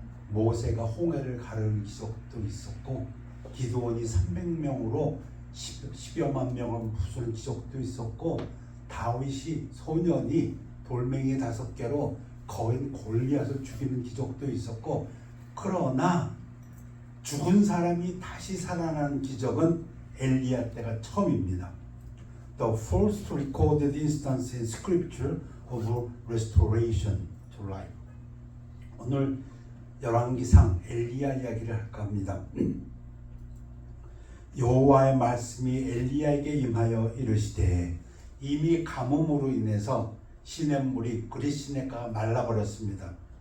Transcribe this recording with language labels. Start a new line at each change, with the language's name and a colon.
Korean: 모세가 홍해를 가르는 기적도 있었고 기드온이 300명으로 10여만 명을 부수는 기적도 있었고 다윗이 소년이 돌멩이 5개로 거인 골리앗을 죽이는 기적도 있었고. 그러나 죽은 사람이 다시 살아나는 기적은 엘리야 때가 처음입니다.
English: The first recorded instance in scripture of restoration to life.
Korean: 오늘 열왕기상 엘리야 이야기를 할까 합니다. 여호와의 말씀이 엘리야에게 임하여 이르시되 이미 가뭄으로 인해서 시냇물이 그릿시냇가가 말라버렸습니다.